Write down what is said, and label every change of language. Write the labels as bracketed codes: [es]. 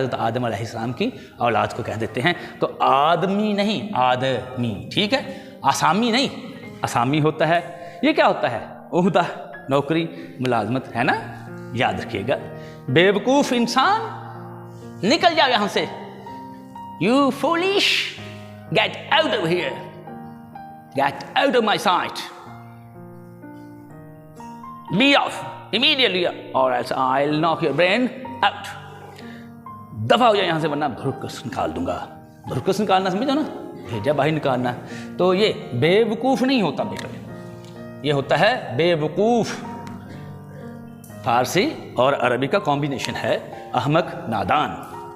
[hi] हज़रत आदम अलैहिस्सलाम की औलाद को कह देते हैं। तो आदमी नहीं, आदमी, ठीक है। आसामी नहीं, असामी होता है। ये क्या होता है? ओहदा, नौकरी, मुलाजमत, है ना, याद रखिएगा। बेवकूफ़ इंसान, निकल जाओ यहाँ से। [en] You foolish, get out of here, get out of my sight, be off immediately or else I'll knock your brain out. [hi] दफा हो जाए यहाँ से, वरना भुरकस निकाल दूंगा। भुरकस निकालना समझो ना, भेजा बाहर निकालना। तो ये बेवकूफ़ नहीं होता बेटा, ये होता है बेवकूफ़। फारसी और अरबी का कॉम्बिनेशन है, अहमक, नादान।